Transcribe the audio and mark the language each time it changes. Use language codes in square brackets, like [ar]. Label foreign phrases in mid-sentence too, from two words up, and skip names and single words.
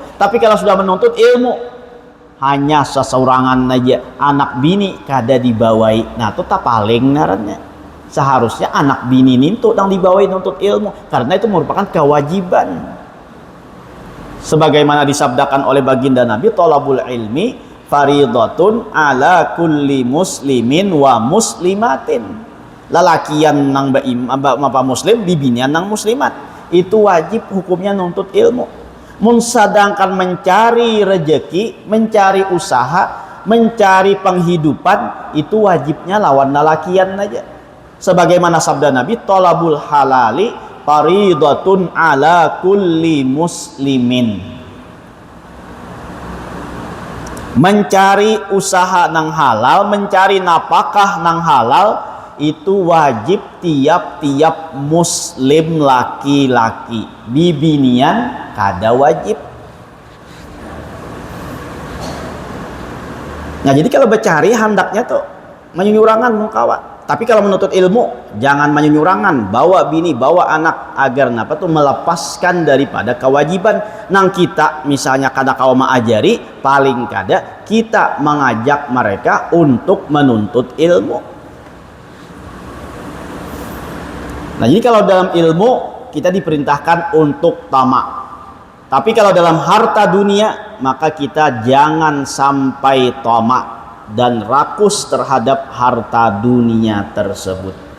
[bjn] Tapi kalau sudah menuntut ilmu, hanya seseorangan aja, anak bini kada dibawai. Nah itu tak paling ngarannya. Seharusnya anak bini ninto yang dibawai nuntut ilmu, karena itu merupakan kewajiban. [id] Sebagaimana disabdakan oleh baginda Nabi, [ar] طلب العلم فريضة على كل مسلم ومسلمة. [bjn] Lalakian nang bapa muslim, bibinian nang muslimat, itu wajib hukumnya nuntut ilmu. Mun sedangkan mencari rejeki, mencari usaha, mencari penghidupan, itu wajibnya lawan lalakian aja. [id] Sebagaimana sabda Nabi, [ar] طلب الحلال فريضة على كل مسلم. [bjn] Mencari usaha nang halal, mencari napakah nang halal, itu wajib tiap-tiap muslim laki-laki. Bibinian kada wajib. Nah jadi kalau bercari handaknya tuh menyurangan mukawa. Tapi kalau menuntut ilmu jangan menyurangan, bawa bini, bawa anak, agar napa tuh melepaskan daripada kewajiban nang kita misalnya kada kawa mengajari, paling kada kita mengajak mereka untuk menuntut ilmu. [id] Nah jadi kalau dalam ilmu kita diperintahkan untuk tamak, tapi kalau dalam harta dunia maka kita jangan sampai tamak dan rakus terhadap harta dunia tersebut.